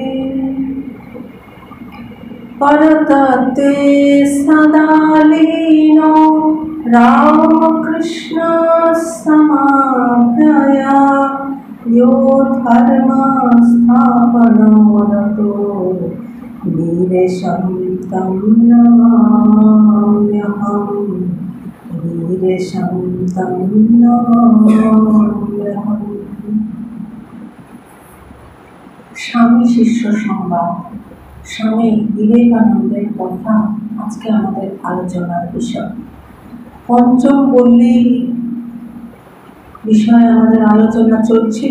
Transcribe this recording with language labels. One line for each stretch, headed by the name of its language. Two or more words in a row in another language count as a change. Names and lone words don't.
Sanskrit: परतत्ते सदा लीनो रामकृष्णसमाज्ञया यो धर्मस्थापनोरतो वीरेशं तं नमाम्यहम् वीरेशं तं नमाम्यहम्।
Bangla: স্বামী শিষ্য সংবাদ। স্বামী বিবেকানন্দের কথা আজকে আমাদের আলোচনার বিষয়। পঞ্চম পল্লী বিষয়ে আমাদের আলোচনা চলছিল।